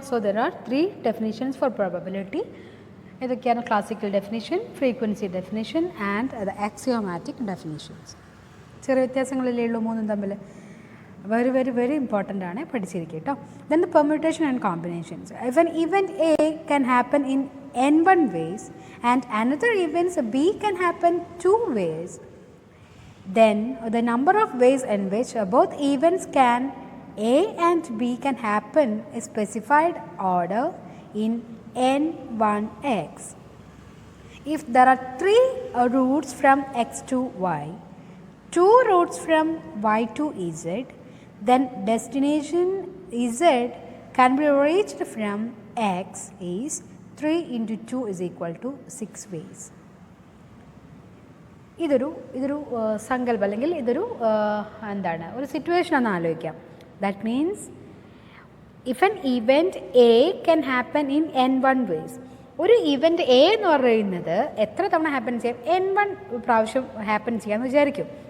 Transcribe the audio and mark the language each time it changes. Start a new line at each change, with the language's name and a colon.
English: So there are 3 definitions for probability. ഇതൊക്കെയാണ് classical definition, frequency definition and the axiomatic definitions.
Malayalam: ചെറിയ വ്യത്യാസങ്ങളിലേ ഉള്ളൂ മൂന്നും തമ്മിൽ.
English: very very very important
Malayalam: ആണ്, പഠിച്ചിരിക്കുക കേട്ടോ.
English: Then the permutation and combinations. If an event A can happen in n1 ways and another event B can happen 2 ways, then the number of ways in which both events can A and B can happen is specified order in n1x. If there are 3 routes from x to y, 2 routes from y to z, then destination z can be reached from x is 3 into 2 is equal to 6 ways.
Malayalam: ഇതൊരു സങ്കല്പം അല്ലെങ്കിൽ ഇതൊരു എന്താണ് ഒരു situation എന്ന് ആലോചിക്കാം.
English: That means if an event A can happen in n1 ways.
Malayalam: ഒരു event A എന്ന് പറയുന്നത് എത്ര തവണ ഹാപ്പൻ ചെയ്യാം? n1 പ്രാവശ്യം ഹാപ്പൻ ചെയ്യാമെന്ന് വിചാരിക്കും.